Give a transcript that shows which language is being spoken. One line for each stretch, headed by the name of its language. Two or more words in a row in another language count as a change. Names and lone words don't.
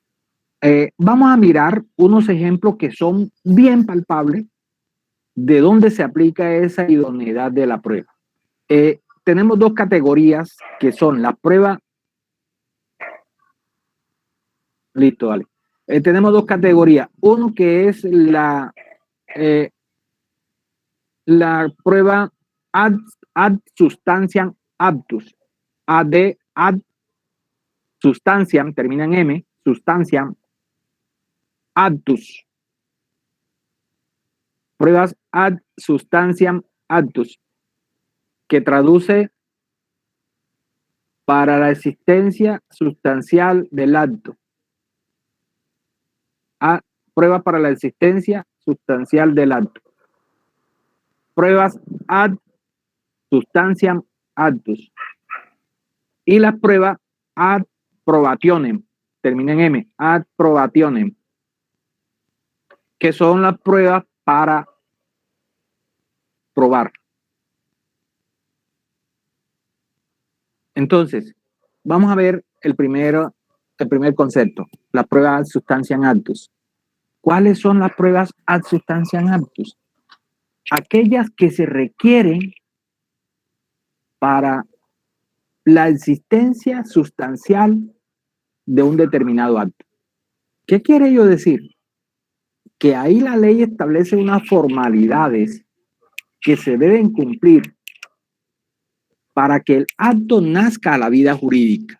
Spanish: Vamos a mirar unos ejemplos que son bien palpables de dónde se aplica esa idoneidad de la prueba. Tenemos 2 categorías que son la prueba. Listo, vale. Tenemos 2 categorías. Uno que es la prueba
Latin: ad substantiam actus. Ad substantiam,
Spanish: termina en M,
Latin: substantiam actus. Pruebas ad substantiam actus,
Spanish: que traduce para la existencia sustancial del acto. Pruebas para la existencia sustancial del acto.
Latin: Pruebas ad substantiam actus.
Spanish: Y la prueba
Latin: ad probationem,
Spanish: termina en M,
Latin: ad probationem,
Spanish: que son las pruebas para probar. Entonces, vamos a ver el primer concepto, la prueba
Latin: ad substantiam actus.
Spanish: ¿Cuáles son las pruebas
Latin: ad substantiam actus?
Spanish: Aquellas que se requieren para la existencia sustancial de un determinado acto. ¿Qué quiere ello decir? Que ahí la ley establece unas formalidades que se deben cumplir para que el acto nazca a la vida jurídica.